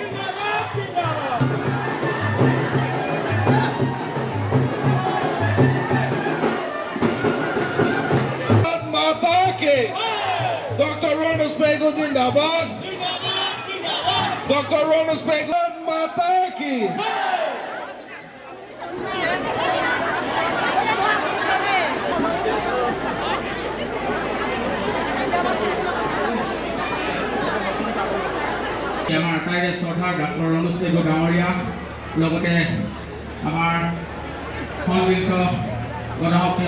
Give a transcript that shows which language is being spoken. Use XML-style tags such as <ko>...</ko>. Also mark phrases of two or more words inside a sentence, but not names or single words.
<hi>माता के डॉक्टर रोनस पेगू जिंदाबाद डॉक्टर रोनस पेगू माता की</hi> <as>আমাৰ আটাইৰে শ্ৰদ্ধাৰ ডক্টৰ ৰণোজ পেগু ডাঙৰীয়া লগতে আমাৰ সংগীত গণশক্তি</as>